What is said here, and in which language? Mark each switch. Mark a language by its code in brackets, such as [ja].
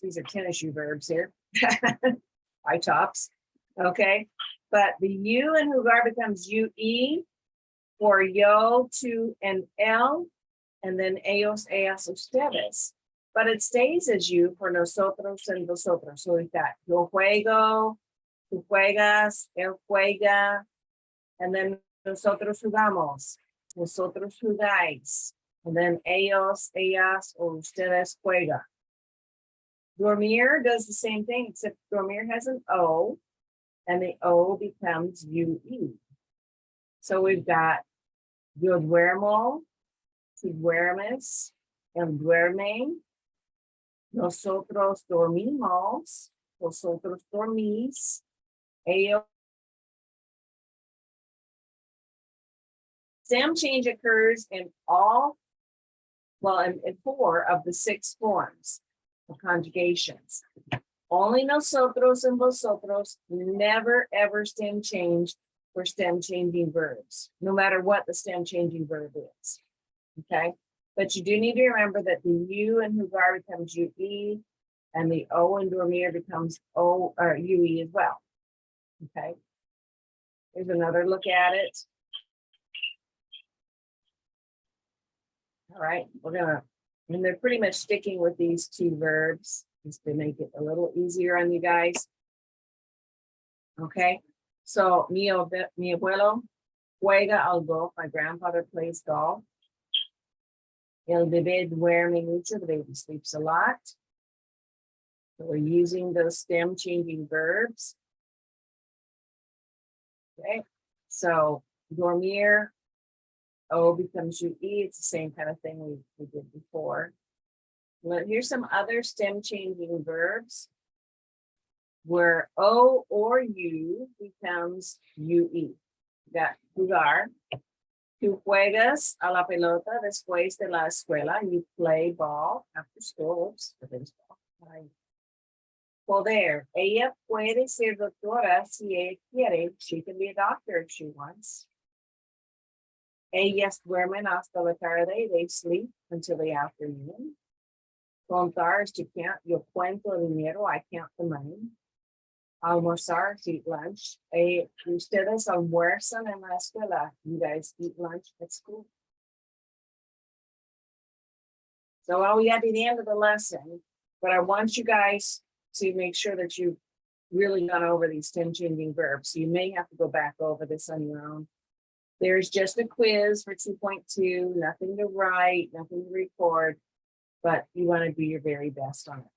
[en] These are tennis shoe verbs here. High tops. Okay, but the U in jugar becomes UE for yo, to, and el, and then ellos, ellas, ustedes. But it stays as you for nosotros and vosotros. So we've got yo juego, tú juegas, él juega, and then nosotros jugamos, vosotros jugáis, and then ellos, ellas, or ustedes juegan. Dormir does the same thing, except dormir has an O, and the O becomes UE. So we've got yo duermo, tú duermes, él duerme, nosotros dormimos, vosotros dormís, ellos. Stem change occurs in all, well, in 4 of the 6 forms of conjugations. Only nosotros and vosotros, never ever stem change for stem changing verbs, no matter what the stem changing verb is. Okay, but you do need to remember that the U in jugar becomes UE, and the O in dormir becomes O or UE as well. Okay, here's another look at it. All right, and they're pretty much sticking with these 2 verbs just to make it a little easier on you guys. [es] Okay, so mi abuelo juega al golf. [en] My grandfather plays golf. [es] El bebé duerme mucho. [en] The baby sleeps a lot. So we're using those stem changing verbs. Okay, so dormir, O becomes UE. It's the same kind of thing we did before. Here's some other stem changing verbs where O or U becomes UE. You got jugar. [es] Tú juegas a la pelota después de la escuela. [en] You play ball after school. Oops, the baseball. Ay. Poder. [es] Ella puede ser doctora si ella quiere. [en] She can be a doctor if she wants. [es] Ellas duermen hasta la tarde. [en] They sleep until the afternoon. Contar is to count. [es] Yo cuento el dinero. [en] I count the money. Almorzar is to eat lunch. [es] Ustedes almuerzan en la escuela. [en] You guys eat lunch at school. So we got to the end of the lesson, but I want you guys to make sure that you've really gone over these 10 changing verbs. You may have to go back over this on your own. There's just a quiz for 2.2, nothing to write, nothing to record, but you want to do your very best on it.